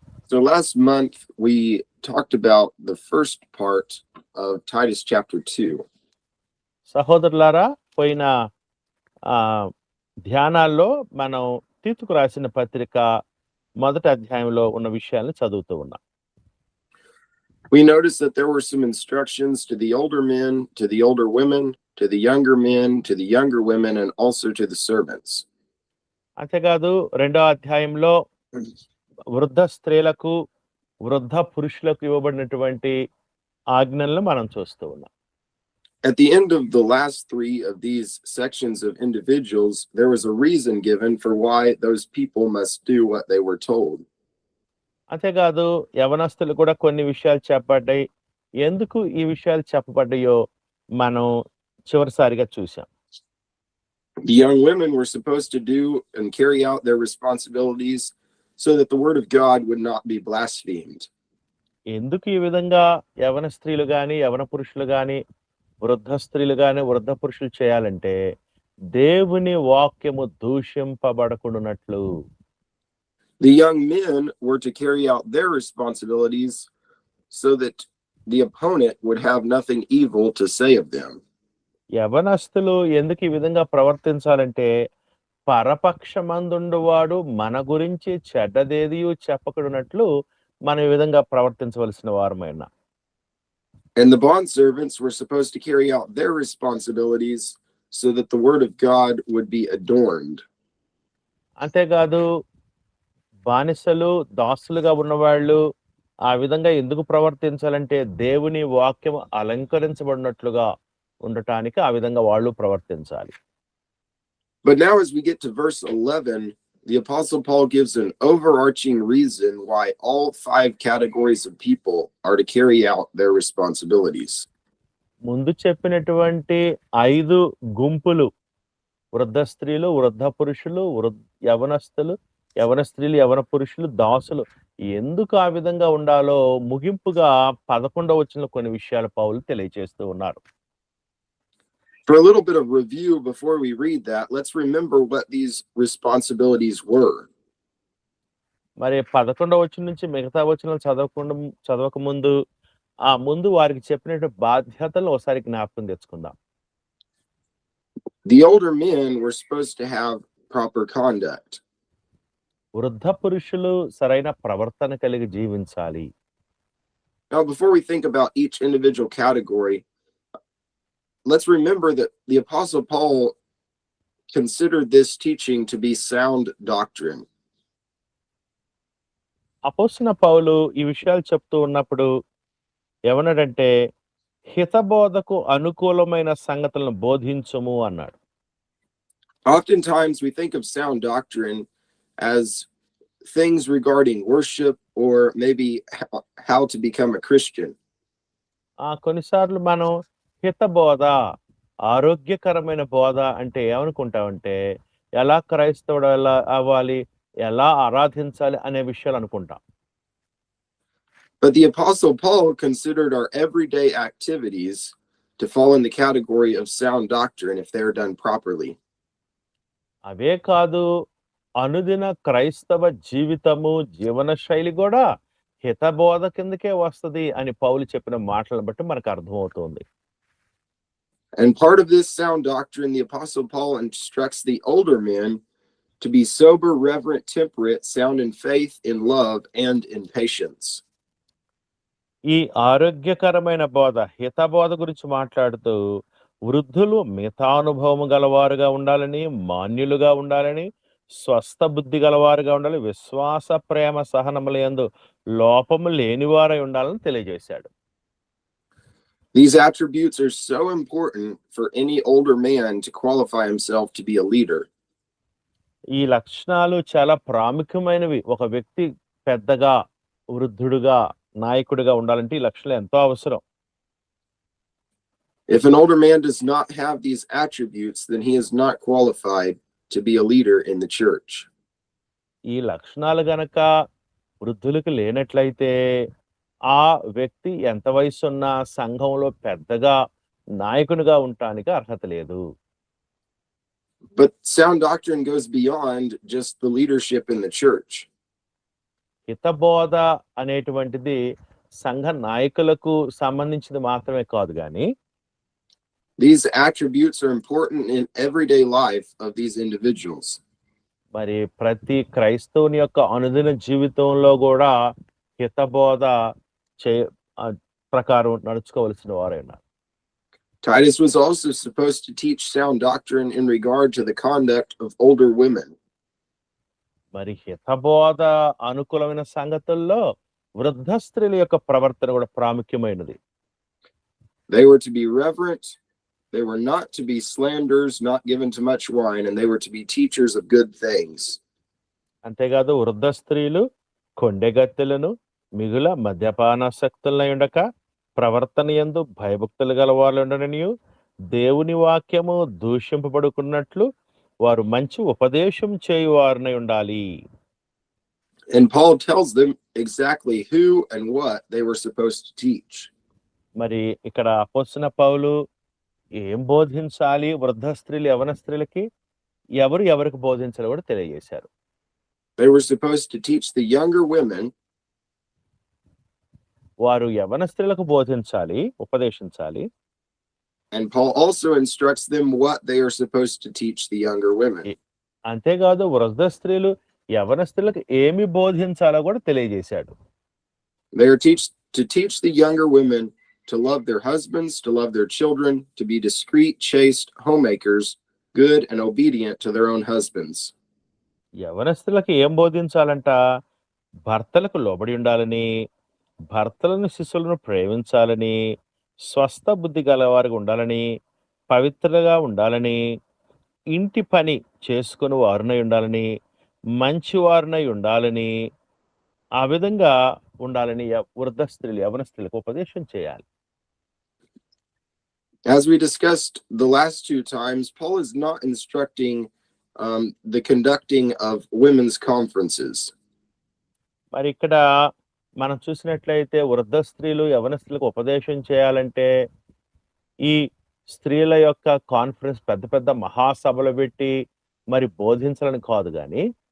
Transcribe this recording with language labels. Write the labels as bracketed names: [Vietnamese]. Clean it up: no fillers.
[English] So last month we talked about the first part of Titus chapter 2. [Telugu] సహోదరులారా, పోయిన ఆ ధ్యానాల్లో మనం తీతుకు రాసిన పత్రిక మొదటి అధ్యాయంలో ఉన్న విషయాలను చదువుతూ ఉన్నాం. [English] We noticed that there were some instructions to the older men, to the older women, to the younger men, to the younger women, and also to the servants. [Telugu] అంతేకాదు రెండో అధ్యాయంలో వృద్ధ స్త్రీలకు వృద్ధ పురుషులకు ఇవ్వబడినటువంటి ఆజ్ఞలను మనం చూస్తూ ఉన్నాం. [English] At the end of the last three of these sections of individuals, there was a reason given for why those people must do what they were told. [Telugu] అంతేకాదు యవనస్తులు కూడా కొన్ని విషయాలు చెప్పబడ్డాయి. ఎందుకు ఈ విషయాలు చెప్పబడ్డాయో మనం చివరిసారిగా చూసాం. [English] The young women were supposed to do and carry out their responsibilities so that the word of God would not be blasphemed. [Telugu] ఎందుకు ఈ విధంగా యవన స్త్రీలు గాని యవన పురుషులు గాని వృద్ధ స్త్రీలు గాని వృద్ధ పురుషులు చేయాలంటే దేవుని వాక్యము దూషింపబడకుండానట్లు. [English] The young men were to carry out their responsibilities so that the opponent would have nothing evil to say of them. [Telugu] యవనస్తులు ఎందుకు ఈ విధంగా ప్రవర్తించాలంటే పరపక్షమందుండువాడు మన గురించి చెడ్డదేదియు చెప్పకుడునట్లు మనం ఈ విధంగా ప్రవర్తించవలసిన వారమైనా. [English] And the bondservants were supposed to carry out their responsibilities so that the word of God would be adorned. [Telugu] అంతేకాదు బానిసలు దాసులుగా ఉన్నవాళ్ళు ఆ విధంగా ఎందుకు ప్రవర్తించాలంటే దేవుని వాక్యం అలంకరించబడినట్లుగా ఉండటానికి ఆ విధంగా వాళ్ళు ప్రవర్తించాలి. [English] But now as we get to verse 11, the Apostle Paul gives an overarching reason why all 5 categories of people are to carry out their responsibilities. [Telugu] ముందు చెప్పినటువంటి 5 గుంపులు వృద్ధ స్త్రీలు వృద్ధ పురుషులు యవనస్తులు యవన స్త్రీలు యవన పురుషులు దాసులు ఎందుకు ఆ విధంగా ఉండాలో ముగింపుగా 11వ వచనంలో కొన్ని విషయాలు పౌలు తెలియజేస్తూ ఉన్నారు. [English] For a little bit of review before we read that, let's remember what these responsibilities were. [Telugu] మరి 11వ వచనం నుంచి మిగతా వచనాలు చదవక ముందు వారికి చెప్పినట్టు బాధ్యతలను ఒకసారి జ్ఞాపకం తెచ్చుకుందాం. [English] The older men were supposed to have proper conduct. [Telugu] వృద్ధ పురుషులు సరైన ప్రవర్తన కలిగి జీవించాలి. [English] Now, before we think about each individual category, let's remember that the Apostle Paul considered this teaching to be sound doctrine. [Telugu] అపోస్తలుడైన పౌలు ఈ విషయాలు చెప్తూ ఉన్నప్పుడు ఏమన్నాడంటే హితబోధకు అనుకూలమైన సంగతులను బోధించుము అన్నాడు. [English] Oftentimes we think of sound doctrine as things regarding worship or maybe how to become a Christian. [Telugu] కొన్నిసార్లు మనం హితబోధ ఆరోగ్యకరమైన బోధ అంటే ఏమనుకుంటామంటే ఎలా క్రైస్తవుడు ఎలా అవ్వాలి ఎలా ఆరాధించాలి అనే విషయాలు అనుకుంటాం. [English] But the Apostle Paul considered our everyday activities to fall in the category of sound doctrine if they are done properly. [Telugu] అవే కాదు అనుదిన క్రైస్తవ జీవితము జీవన శైలి కూడా హితబోధ కిందకే వస్తుంది అని పౌలు చెప్పిన మాటలను బట్టి మనకు అర్థమవుతుంది. [English] And part of this sound doctrine, the Apostle Paul instructs the older men to be sober, reverent, temperate, sound in faith, in love, and in patience. [Telugu] ఈ ఆరోగ్యకరమైన బోధ హితబోధ గురించి మాట్లాడుతూ వృద్ధులు మితానుభవము గలవారుగా ఉండాలని మాన్యులుగా ఉండాలని స్వస్థ బుద్ధి గలవారుగా ఉండాలి విశ్వాస ప్రేమ సహనములందు లోపము లేనివారై ఉండాలని తెలియజేశాడు. [English] These attributes are so important for any older man to qualify himself to be a leader. [Telugu] ఈ లక్షణాలు చాలా ప్రాముఖ్యమైనవి. ఒక వ్యక్తి పెద్దగా వృద్ధుడుగా నాయకుడిగా ఉండాలంటే ఈ లక్షణాలు ఎంతో అవసరం. [English] If an older man does not have these attributes, then he is not qualified to be a leader in the church. [Telugu] ఈ లక్షణాలు గనక వృద్ధులకు లేనట్లయితే ఆ వ్యక్తి ఎంత వయసున్న సంఘంలో పెద్దగా నాయకునిగా ఉండటానికి అర్హత లేదు. [English] But sound doctrine goes beyond just the leadership in the church. [Telugu] హితబోధ అనేటువంటిది సంఘ నాయకులకు సంబంధించింది మాత్రమే కాదు గాని [English] these attributes are important in everyday life of these individuals. [Telugu] మరి ప్రతి క్రైస్తవుని యొక్క అనుదిన జీవితంలో కూడా హితబోధ చే ఆ, ప్రకారం నడుచుకోవలసిన వారై ఉన్నారు. [English] Titus was also supposed to teach sound doctrine in regard to the conduct of older women. [Telugu] మరి హితబోధ అనుకూలమైన సంగతుల్లో వృద్ధ స్త్రీల యొక్క ప్రవర్తన కూడా ప్రాముఖ్యమైనది. [English] They were to be reverent. They were not to be slanderers, not given to much wine, and they were to be teachers of good things. [Telugu] అంతేకాదు వృద్ధ స్త్రీలు కొండెగత్తెలను మిగుల మద్యపానాసక్తులై ఉండక ప్రవర్తన యందు భయభక్తులు గల వాళ్ళు ఉండననియు దేవుని వాక్యము దూషింపబడుకున్నట్లు వారు మంచి ఉపదేశం చేయువారనై ఉండాలి. [English] And Paul tells them exactly who and what they were supposed to teach. [Telugu] మరి ఇక్కడ అపోస్తలుడైన పౌలు ఏం బోధించాలి వృద్ధ స్త్రీలు యవన స్త్రీలకి ఎవరు ఎవరికి బోధించాలో కూడా తెలియజేశారు. [English] They were supposed to teach the younger women, [Telugu] వారు యవన స్త్రీలకు బోధించాలి, ఉపదేశించాలి. [English] and Paul also instructs them what they are supposed to teach the younger women. [Telugu] అంతేకాదు వృద్ధ స్త్రీలు యవన స్త్రీలకు ఏమి బోధించాలో కూడా తెలియజేశాడు. [English] They are to teach the younger women to love their husbands, to love their children, to be discreet, chaste, homemakers, good and obedient to their own husbands. [Telugu] యవన స్త్రీలకు ఏం బోధించాలంట? భర్తలకు లోబడి ఉండాలని, భర్తలను శిశువులను ప్రేమించాలని, స్వస్థ బుద్ధి గలవారిగా ఉండాలని, పవిత్రగా ఉండాలని, ఇంటి పని చేసుకుని వారునై ఉండాలని, మంచి వారునై ఉండాలని, ఆ విధంగా ఉండాలని వృద్ధ స్త్రీలు యవన స్త్రీలకు ఉపదేశం చేయాలి. [English] As we discussed the last two times, Paul is not instructing the conducting of women's conferences. [Telugu] మరి ఇక్కడ మనం చూసినట్లయితే వృద్ధ స్త్రీలు యవన స్త్రీలకు ఉపదేశం చేయాలంటే ఈ స్త్రీల యొక్క కాన్ఫరెన్స్ పెద్ద పెద్ద మహాసభలు పెట్టి మరి బోధించాలని కాదు కానీ